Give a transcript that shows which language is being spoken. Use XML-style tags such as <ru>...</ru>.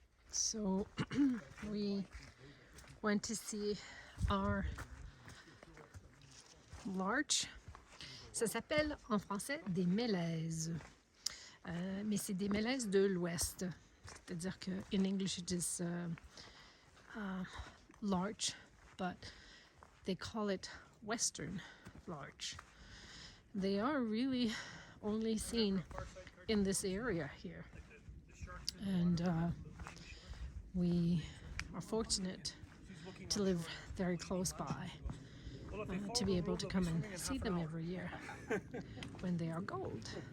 <en>So we went to see our Larch.</en> <fr>Ça s'appelle en français des mélèzes. Mais c'est des mélèzes de l'Ouest. C'est-à-dire que</fr> <en>in English it is larch, but they call it Western larch. They are really only seen in this area here. And we are fortunate to live very close by, to be able to come and see them every year when they are gold.</en>